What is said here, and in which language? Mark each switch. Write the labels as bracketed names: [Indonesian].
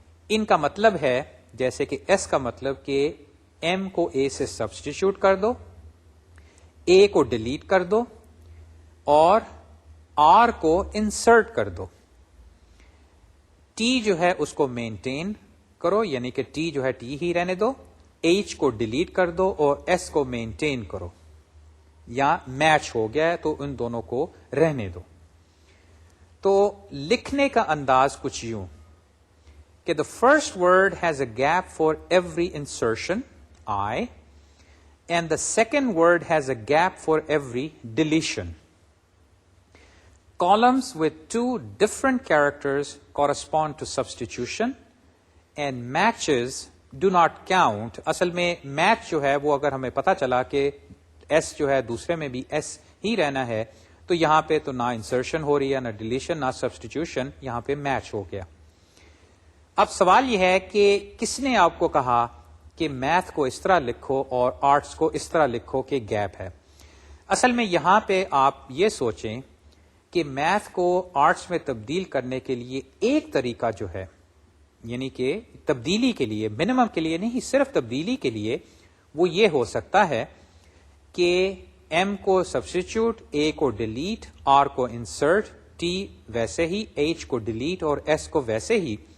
[Urdu] ان کا مطلب ہے جیسے کہ ایس کا مطلب کہ ایم کو اے سے سبسٹیچیوٹ کر دو، اے کو ڈیلیٹ کر دو اور آر کو انسرٹ کر دو. ٹی جو ہے اس کو مینٹین کرو، یعنی کہ ٹی جو ہے ٹی ہی رہنے دو، ایچ کو ڈیلیٹ کر دو اور ایس کو مینٹین کرو. یا میچ ہو گیا ہے تو ان دونوں کو رہنے دو. تو لکھنے کا انداز کچھ یوں کہ [English] the first word has a gap for every insertion, I, and the second word has a gap for every deletion. Columns with two different characters correspond to substitution, and matches do not count. [Urdu] اصل میں match جو ہے وہ اگر ہمیں پتا چلا کہ ایس جو ہے دوسرے میں بھی ایس ہی رہنا ہے تو یہاں پہ تو نہ انسرشن ہو رہی ہے، نہ ڈیلیشن، نہ سبسٹیٹیوشن، یہاں پہ میچ ہو گیا. اب سوال یہ ہے کہ کس نے آپ کو کہا کہ میتھ کو اس طرح لکھو اور آرٹس کو اس طرح لکھو کہ گیپ ہے؟ اصل میں یہاں پہ آپ یہ سوچیں کہ میتھ کو آرٹس میں تبدیل کرنے کے لیے ایک طریقہ جو ہے، یعنی کہ تبدیلی کے لیے، منیمم کے لیے نہیں، صرف تبدیلی کے لیے، وہ یہ ہو سکتا ہے کہ ایم کو سبسٹیچیوٹ، اے کو ڈیلیٹ، آر کو انسرٹ، ٹی ویسے ہی، ایچ کو ڈیلیٹ اور ایس کو ویسے ہی.